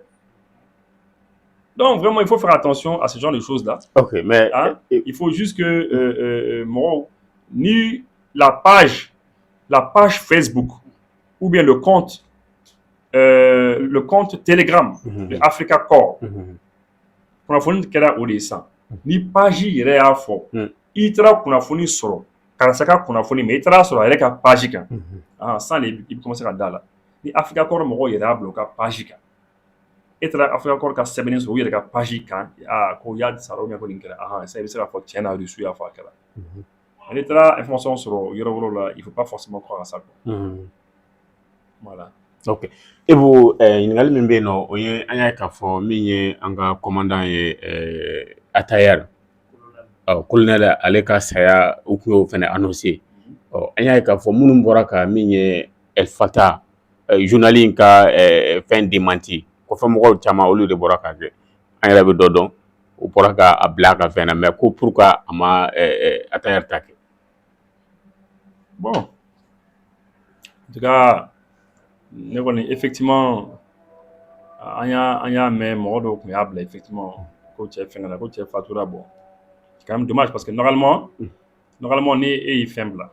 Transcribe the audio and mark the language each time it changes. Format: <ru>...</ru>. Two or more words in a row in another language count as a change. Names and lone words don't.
<fr>Donc vraiment, il faut faire attention à ce genre de choses là. Ok, mais il faut juste que ni la page Facebook ou bien le compte Telegram de Africa Corps.</fr> <bm>Kunafoni kɛra o de ye sisan ni page yɛrɛ y'a fɔ i taara kunnafoni sɔrɔ karisa ka kunnafoni mais i taara sɔrɔ a yɛrɛ ka page kan san de i bɛ commencer ka da la ni Africa Corps mɔgɔw yɛrɛ y'a bila u ka page kan e taara Africa Corps ka sɛbɛnni sɔrɔ u yɛrɛ ka page kan ko y'a sara</bm> <fr>ou bien</fr> <bm>ko nin kɛra ça i bɛ se k'a fɔ tiɲɛ na reçu y'a fɔ a kɛra n'i taara information sɔrɔ yɔrɔ wɛrɛw la</bm> <fr>il faut pas forcément croire à ça quoi. Voilà. Ok. Et vous,</fr> <bm>ɲininkali min bɛ yen nɔ o ye an y'a k'a fɔ min ye an ka commandant ye Atayar colonel ale ka saya u tun y'o fana annoncé an y'a k'a fɔ minnu bɔra ka min ye El Fata journal in ka fɛn démenti kɔfɛ mɔgɔw caman olu de bɔra k'a kɛ an yɛrɛ bɛ dɔ dɔn u bɔra k'a bila a ka fɛn na mais ko pourquoi a ma Atayar ta kɛ.</bm> <fr>Bon, en tout cas. Effectivement, il y a même effectivement, coach Fatura, bon. C'est quand même dommage parce que normalement, il fait là.</fr>